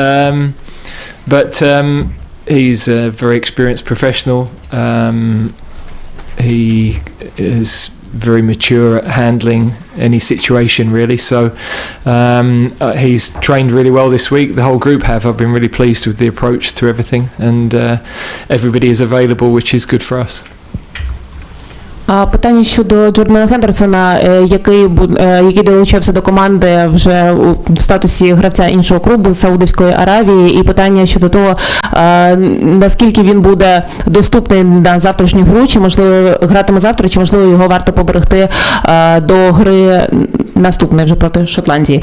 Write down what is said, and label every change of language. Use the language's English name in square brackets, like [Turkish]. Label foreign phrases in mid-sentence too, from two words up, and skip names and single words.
[English] But he's a very experienced professional. He has very mature at handling any situation, really. So he's trained really well this week. The whole group have. I've been really pleased with the approach to everything, and everybody is available, which is good for us. [Ukrainian] Питання щодо Джордана Хендерсона, який долучився до команди вже в статусі гравця іншого клубу Саудівської Аравії, і питання щодо того, наскільки він буде доступний на завтрашню гру, чи можливо гратиме завтра, чи можливо його варто поберегти до гри наступної вже проти Шотландії.